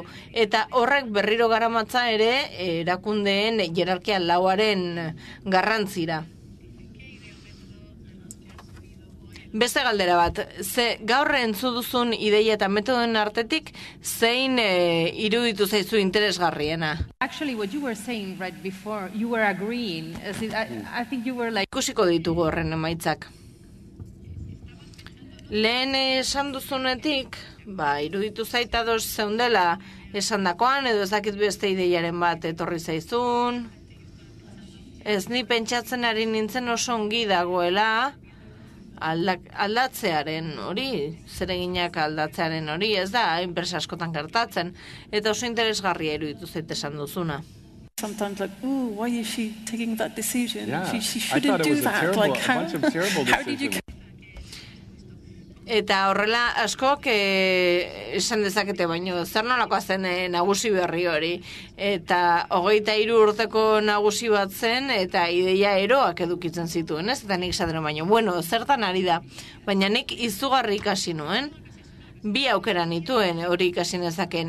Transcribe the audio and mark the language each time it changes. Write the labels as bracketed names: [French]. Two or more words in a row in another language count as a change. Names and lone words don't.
[Basque] Eta horrek berriro garamatza ere erakundeen jerarkia lauaren garrantzira. Beste galdera bat, gaur entzu duzun ideia eta metodoen artetik, zein iruditu zaizu interesgarriena? [English] Actually, what you were saying right before, you were agreeing. I think you were like... [Basque] Ikusiko ditugu horren emaitzak. Lehen esan duzunetik, iruditu zaita doz zeundela esandakoan, edo ez dakit beste ideiaren bat etorri zaizun. Ez ni pentsatzen ari nintzen oso ongi dagoela aldatzearen hori, zereginak aldatzearen hori, ez da, enpresa askotan gertatzen, eta oso interesgarria iruditu zait esan duzuna. [English] Sometimes like, ooh, why is she taking that decision? Yeah, She I thought shouldn't it do was a that. terrible, Like, a bunch of terrible how did you... decisions. [Basque] Eta horrela askok esan dezakete baino, zer nolakoa zen nagusi berri hori. Eta 23 urteko nagusi bat zen, eta ideia eroak edukitzen zituen, ez? Eta nik esaten baino, bueno, zertan ari da. Baina nik izugarri ikasi nuen, bi aukera nituen hori ikasi nezaken.